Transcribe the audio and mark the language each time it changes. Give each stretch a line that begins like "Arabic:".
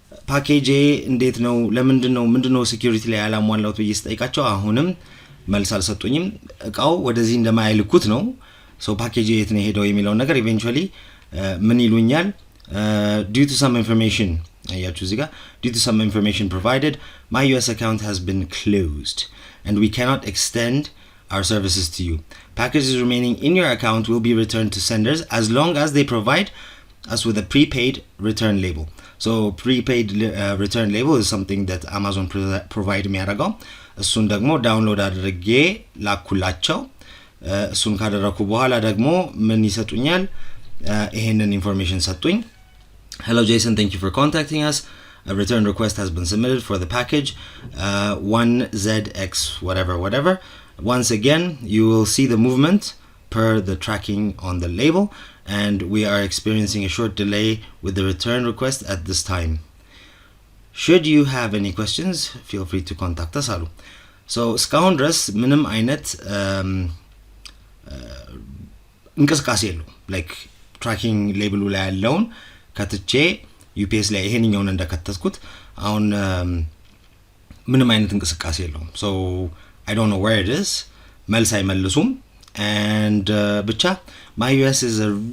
Amharic: ፓኬጄ እንዴት ነው ምንድነው ሴኩሪቲ ላይ ያላሟላሁት ብዬ ስጠይቃቸው አሁንም መልስ አልሰጡኝም። እቃው ወደዚህ እንደማይልኩት ነው ፓኬጅ የት ነው ሄደው የሚለው ነገር ኢቬንቹዋሊ ምን ይሉኛል
English: due to some information
Amharic: አያችሁ እዚህ ጋር
English: due to some information provided my US account has been closed and we cannot extend our services to you. Packages remaining in your account will be returned to senders as long as they provide us with a prepaid return label. So prepaid return label is something that Amazon provide
Amharic: የሚያደርገው እሱን ደግሞ ዳውንሎድ አድርጌ ላኩላቸው እሱን ካደረኩ በኋላ ደግሞ ምን ይሰጡኛል ይሄንን ኢንፎርሜሽን ሰጡኝ
English: Hello Jason, thank you for contacting us. A return request has been submitted for the package 1ZX whatever. Once again, you will see the movement per the tracking on the label and we are experiencing a short delay with the return request at this time. Should you have any questions, feel free to contact us.
Amharic: So, እስካሁን ድረስ ምንም አይነት እንቅስቃሴ የለውም like tracking label ላይ ያለውን ከትቼ UPS ላይ ይሄንኛውን እንደከተትኩት አሁን ምንም አይነት እንቅስቃሴ የለውም
English: so I don't know where it is
Amharic: መልስ አይመልሱም and ብቻ my US is a